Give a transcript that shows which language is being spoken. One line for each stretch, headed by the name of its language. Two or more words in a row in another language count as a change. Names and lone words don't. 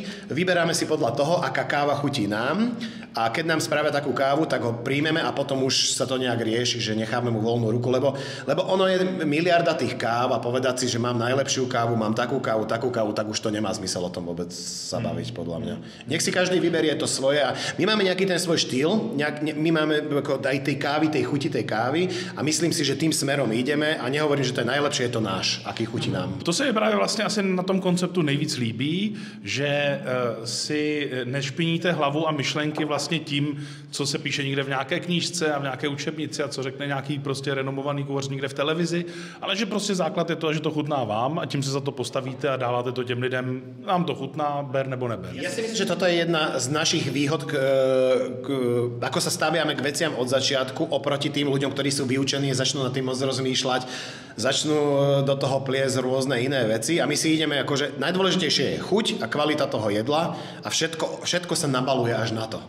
Slovak: Vyberáme si podľa toho, aká káva chutí nám a keď nám spravia takú kávu, tak ho príjmeme a potom už sa to nejak rieši, že necháme mu voľnú ruku, lebo ono je miliarda tých káv a povedať si, že mám najlepšiu kávu, mám takú kávu, tak už to nemá zmysel o tom vôbec sa baviť, podľa mňa. Nech si každý vyberie to svoje a my máme nejaký ten svoj štýl, my máme aj tej kávy, tej chuti tej kávy a myslím si, že tým smerom ideme a nehovorím, že to je najlepšie, je to náš, aký chutí nám.
Czech: To se mi právě vlastně asi na tom konceptu nejvíc líbí, že si nešpiníte hlavu a myšlenky vlastně tím, co se píše někde v nějaké knížce a v nějaké učebnici a co řekne nějaký prostě renomovaný kuchař někde v televizi, ale že prostě základ je to, že to chutná vám a tím se za to postavíte a dáváte to těm lidem, nám to chutná, ber nebo neber.
Slovak: Ja si myslím, že toto je jedna z našich výhod, ako sa staviame k veciam od začiatku oproti tým ľuďom, ktorí sú vyučení, začnú nad tým moc rozmýšľať, začnú do toho pliesť rôzne iné veci a my si ideme akože najdôležitejšie je chuť a kvalita toho jedla a všetko sa nabaluje až na to.